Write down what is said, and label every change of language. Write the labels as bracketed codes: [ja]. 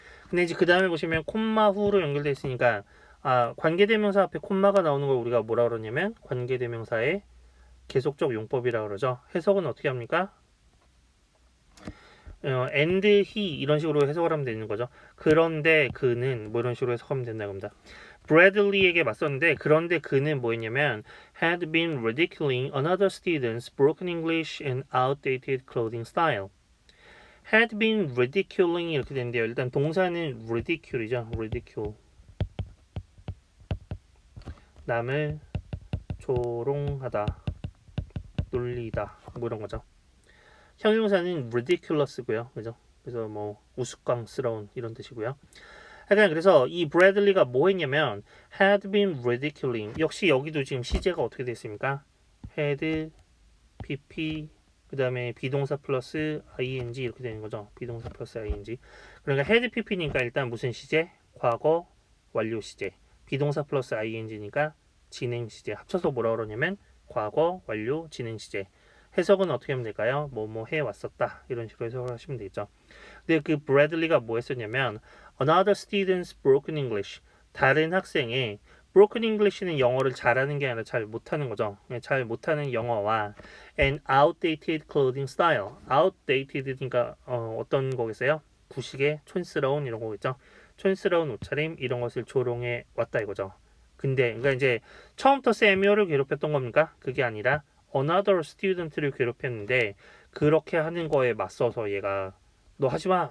[ko] 근데 이제 그 다음에 보시면 콤마 후로 연결되어 있으니까 관계대명사 앞에 콤마가 나오는 걸 우리가 뭐라 그러냐면 관계대명사의 계속적 용법이라고 그러죠. 해석은 어떻게 합니까? [en] and he [ko] 이런 식으로 해석을 하면 되는 거죠. 그런데 그는 뭐 이런 식으로 해석하면 된다고 합니다. 브래들리에게 맞섰는데 그런데 그는 뭐였냐면 [en] had been ridiculing another student's broken English and outdated clothing style. had been ridiculing [ko] 이렇게 되는데요. 일단 동사는 ridicule이죠. [en] ridicule. [ko] 남을 조롱하다, 놀리다, 뭐 이런 거죠. 형용사는 ridiculous고요. 그죠? 그래서 뭐 우스꽝스러운 이런 뜻이고요. 하여간 그래서 이 브래들리가 뭐 했냐면 [en] had been ridiculing. [ko] 역시 여기도 지금 시제가 어떻게 됐습니까? had, pp 그 다음에 비동사 플러스 ing 이렇게 되는 거죠. 비동사 플러스 ing. 그러니까 had pp니까 일단 무슨 시제? 과거 완료 시제. 비동사 플러스 ing니까 진행 시제. 합쳐서 뭐라 그러냐면 과거 완료 진행 시제. 해석은 어떻게 하면 될까요? 뭐뭐 해왔었다. 이런 식으로 해석을 하시면 되겠죠. 근데 그 브래들리가 뭐 했었냐면 [en] Another student's broken English. [ko] 다른 학생의 broken English는 영어를 잘하는 게 아니라 잘 못하는 거죠. 잘 못하는 영어와 [en] an outdated clothing style. [ko] outdated니까 어떤 거겠어요? 구식의 촌스러운 이런 거겠죠. 촌스러운 옷차림 이런 것을 조롱해 왔다 이거죠. 근데 그러니까 이제 처음부터 세뮤얼을 괴롭혔던 겁니까? 그게 아니라 another student를 괴롭혔는데 그렇게 하는 거에 맞서서 얘가 너 하지 마!